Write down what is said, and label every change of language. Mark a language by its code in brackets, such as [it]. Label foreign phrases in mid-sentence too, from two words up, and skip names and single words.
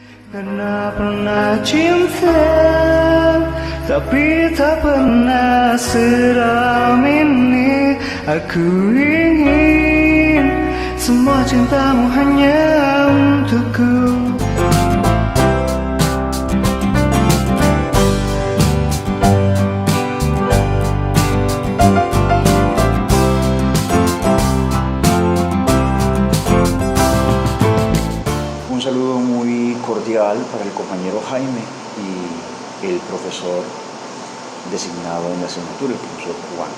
[id] Karena pernah cinta, tapi tak pernah seram ini. Aku ingin semua cintamu hanya untukku. [es] Un saludo muy cordial para el compañero Jaime y el profesor designado en la asignatura, el profesor Juan.